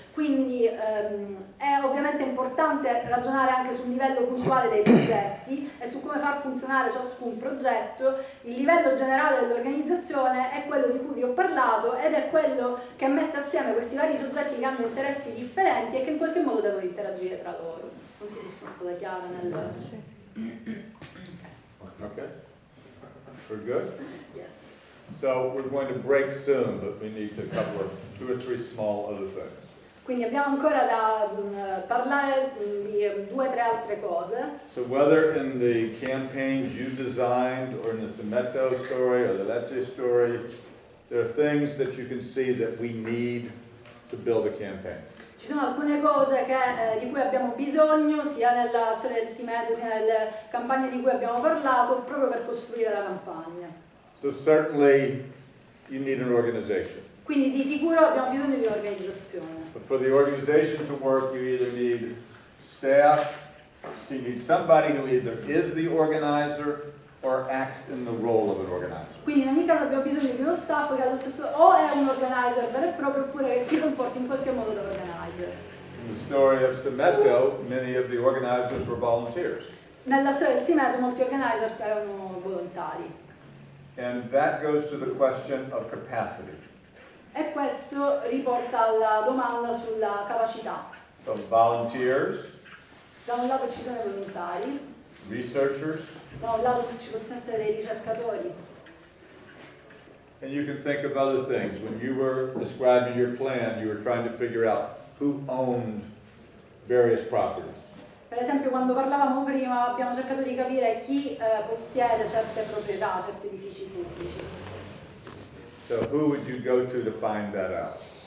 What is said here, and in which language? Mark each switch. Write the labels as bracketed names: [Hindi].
[Italian] Quindi è ovviamente importante ragionare anche sul livello puntuale dei progetti e su come far funzionare ciascun progetto. Il livello generale dell'organizzazione è quello di cui vi ho parlato ed è quello che mette assieme questi vari soggetti che hanno interessi differenti e che in qualche modo devono interagire tra loro. Non so se sono stata chiara nel... [English] Okay. We're good? Yes. So we're going to break soon, but we need to cover 2 or 3 small other things. [Italian] Quindi abbiamo ancora da parlare di 2 o 3 altre cose. [English] So whether in the campaigns you designed or in the Cimetto story or the Lecce story, there are things that you can see that we need to build a campaign. [Italian] Ci sono alcune cose di cui abbiamo bisogno, sia nella storia del Cimetto sia nelle campagne di cui abbiamo parlato, proprio per costruire la campagna. [English] So certainly you need an organization. [Italian] Quindi di sicuro abbiamo bisogno di un'organizzazione. [English] But for the organization to work, you either need staff, so you need somebody who either is the organizer or acts in the role of an organizer. [Italian] Quindi in ogni caso abbiamo bisogno di uno staff che allo stesso o è un organizer vero e proprio oppure che si comporti in qualche modo da organizer. [English] In the story of Cimetto, many of the organizers were volunteers. [Italian] Nella storia del Cimetto molti organizers erano volontari. [English] And that goes to the question of capacity. [Italian] E questo riporta alla domanda sulla capacità. [English] So volunteers, [Italian] Da un lato ci sono i volontari, [English] researchers, [Italian] da un lato ci possono essere dei ricercatori. [English] and you can think of other things. When you were describing your plan, you were trying to figure out who owned various properties. [Italian] Per esempio, quando parlavamo prima abbiamo cercato di capire chi possiede certe proprietà, certi edifici pubblici. [English] So who would you go to find that out?